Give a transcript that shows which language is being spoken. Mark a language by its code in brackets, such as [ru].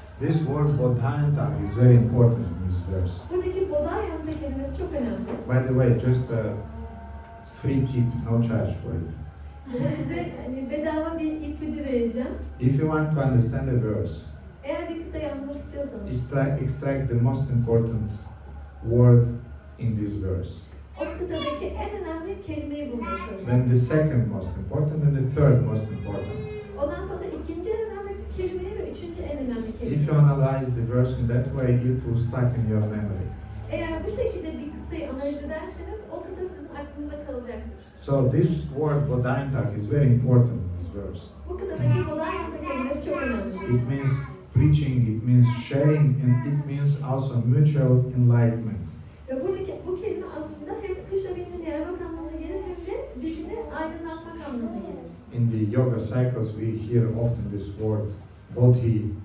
[en] This word bodhanta is very important in this verse. [tr] Buradaki bodhayanta kelimesi çok önemli. [en] By the way, just a free tip, no charge for it. [tr] Size bedava bir ipucu vereceğim. [en] If you want to understand a verse, [tr] Eğer bir kıtayı anlamak istiyorsanız, [en] extract the most important word in this verse. [tr] o kıtadaki en önemli kelimeyi bulmaya çalışın. [en] Then the second most important and the third most important. [tr] Ondan sonra ikinci en önemli kelimeyi ve üçüncü en önemli [en] If [tr] kelimeyi. [en] you analyze the verse in that way, it will stuck in your memory. [tr] Eğer bu şekilde bir kıtayı analiz ederseniz, o kıta sizin aklınızda kalacaktır. [en] So this word bodhanta is very important in this verse. [tr] Bu kıtadaki bodhayanta kelimesi çok önemli. [en] It means preaching, it means sharing, and it means also mutual enlightenment. [tr] Ve buradaki bu kelime aslında hem Krishna bildiğini yaymak anlamına gelir hem de birbirini aydınlatmak anlamına gelir. [en] In the yoga cycles, we hear often this word bodhi.